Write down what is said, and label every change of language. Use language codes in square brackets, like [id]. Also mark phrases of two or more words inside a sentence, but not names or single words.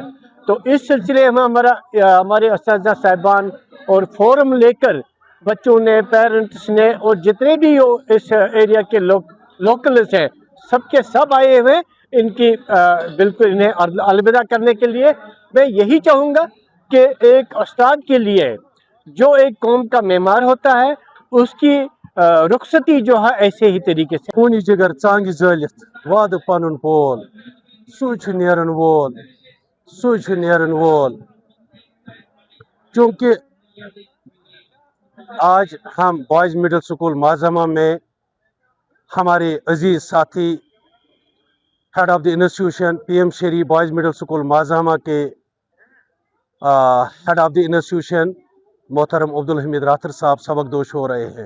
[ur] تو اس سلسلے میں ہمارے اساتذہ صاحبان اور فورم لے کر بچوں نے، پیرنٹس نے اور جتنے بھی اس ایریا کے لوکلز ہیں، سب کے سب آئے ہوئے ان کی بالکل انہیں الوداع کرنے کے لیے۔ میں یہی چاہوں گا کہ ایک استاد کے لیے جو ایک قوم کا معمار ہوتا ہے، اس کی رخصتی جو ہے ایسے ہی طریقے سے [ks] خونی جگر ژانگہِ زٲلِتھ وعدٕ پنُن پول، سُے چھُ نیرن وول [ur] چونکہ آج ہم بوائز مڈل اسکول مازہمہ میں ہمارے عزیز ساتھی [en] head of the institution [ur] PM شری بوائز مڈل اسکول مازہمہ کے [en] head of the institution [ur] محترم عبدالحمید راٹھوڑ صاحب سبق دوش ہو رہے ہیں۔